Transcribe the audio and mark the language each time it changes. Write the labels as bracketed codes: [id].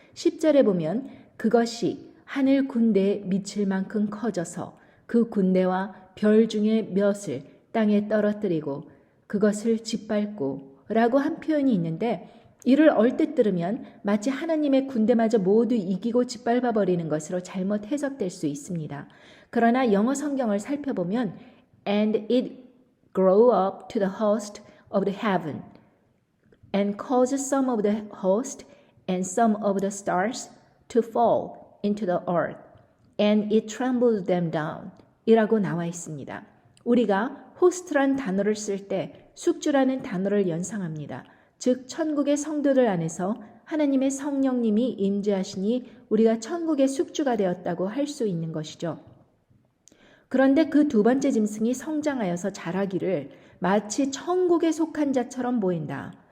[ko] 10절에 보면 그것이 하늘 군대에 미칠 만큼 커져서 그 군대와 별 중에 몇을 땅에 떨어뜨리고 그것을 짓밟고 라고 한 표현이 있는데 이를 얼뜻 들으면 마치 하나님의 군대마저 모두 이기고 짓밟아버리는 것으로 잘못 해석될 수 있습니다. 그러나 영어 성경을 살펴보면 [en] And it grew up to the host of the heaven and caused some of the host and some of the stars to fall into the earth and it trembled them down [ko] 이라고 나와 있습니다. 우리가 호스트란 단어를 쓸 때 숙주라는 단어를 연상합니다. 즉 천국의 성도들 안에서 하나님의 성령님이 임재하시니 우리가 천국의 숙주가 되었다고 할 수 있는 것이죠. 그런데 그 두 번째 짐승이 성장하여서 자라기를 마치 천국에 속한 자처럼 보인다.